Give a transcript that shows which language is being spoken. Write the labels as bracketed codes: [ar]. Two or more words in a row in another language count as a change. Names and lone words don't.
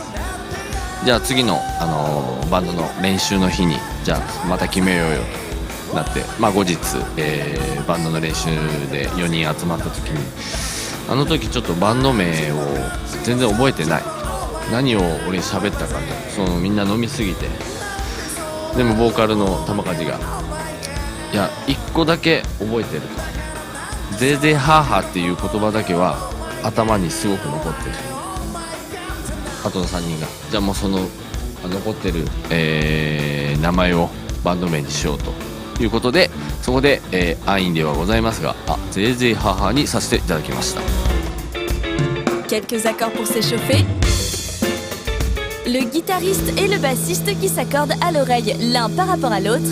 [ja] じゃあ次の、バンドの練習の日にじゃあまた決めようよとなって、後日、バンドの練習で4人集まった時にあの時ちょっとバンド名を全然覚えてない、何を俺喋ったかね、みんな飲みすぎて、でもボーカルの玉梶がいや1個だけ覚えてると、ゼーゼーハーハーっていう言葉だけは頭にすごく残ってる。あとの3人がじゃあもうその残ってる、名前をバンド名にしようということで、そこで、安易ではございますがゼーゼーハーハーにさせていただきました。 [fr] Quelques accords pour s'échauffer. Le guitariste et le bassiste qui s'accordent à l'oreille l'un par rapport à l'autre.